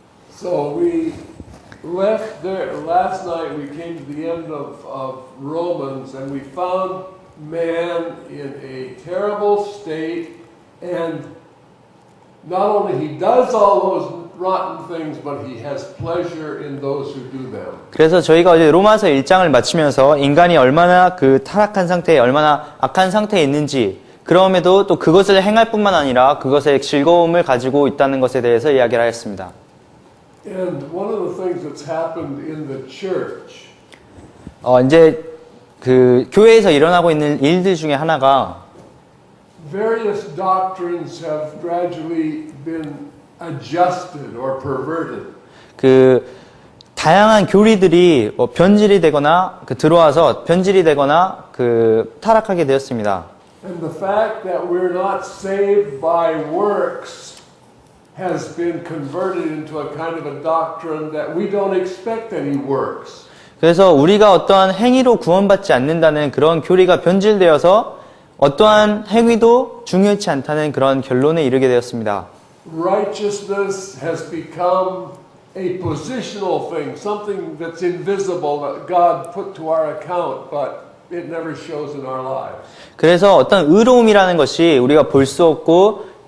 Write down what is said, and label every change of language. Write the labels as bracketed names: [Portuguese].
[English] So we left there last night. We came to the end of Romans, and we found man in a terrible state, and not only he does all those rotten things, but he has pleasure in those who do them. [Korean] 그래서 저희가 어제 로마서 1장을 마치면서 인간이 얼마나 그 타락한 상태에 얼마나 악한 상태에 있는지 그럼에도 또 그것을 행할 뿐만 아니라 그것의 즐거움을 가지고 있다는 것에 대해서 이야기를 하였습니다. [English] And one of the things that's happened in the church [Korean] 이제 그 교회에서 일어나고 있는 일들 중에 하나가 [English] various doctrines have gradually been adjusted or perverted. [Korean] 그 다양한 교리들이 변질이 되거나 들어와서 변질이 되거나 타락하게 되었습니다. [English] And the fact that we're not saved by works has been converted into a kind of a doctrine that we don't expect any works. [Korean] 그래서 우리가 어떠한 행위로 구원받지 않는다는 그런 교리가 변질되어서 어떠한 행위도 중요치 않다는 그런 결론에 이르게 되었습니다. [English] Righteousness has become a positional thing, something that's invisible that God put to our account, but it never shows in our lives. [Korean] 그래서 어떤 의로움이라는 것이 우리가 볼 수 없고